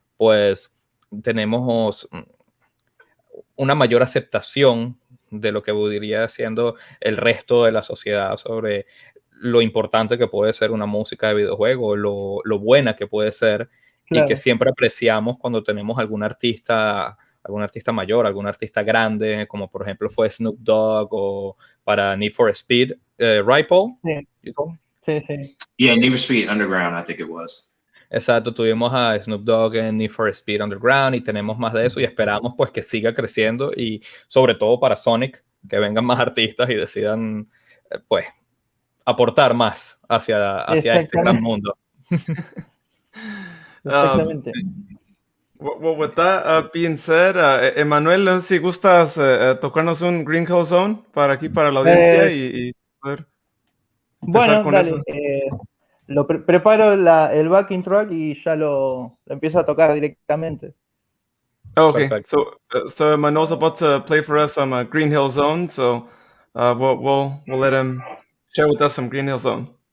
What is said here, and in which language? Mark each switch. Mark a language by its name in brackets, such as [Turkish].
[Spanish] pues tenemos una mayor aceptación de lo que diría siendo el resto de la sociedad sobre lo importante que puede ser una música de videojuego, lo buena que puede ser, y que siempre apreciamos cuando tenemos algún artista mayor, algún artista grande, como por ejemplo fue Snoop Dogg o para Need for Speed, right, Paul? Sí. [English] Yeah, Need for Speed Underground, I think it was. [Spanish] Exacto, tuvimos a Snoop Dogg en Need for Speed Underground y tenemos más de eso y esperamos pues que siga creciendo y sobre todo para Sonic, que vengan más artistas y decidan pues aportar más hacia este gran mundo. Exactamente. [English] Well, with that being said, [Spanish] Emanuel, no sé si gustas tocarnos un Green Hill Zone para aquí, para la audiencia y poder empezar con dale, eso. preparo el backing track y ya lo empiezo a tocar directamente. [English] Okay, Perfect. so Emanuel's about to play for us some Green Hill Zone, so we'll let him share with us some Green Hill Zone.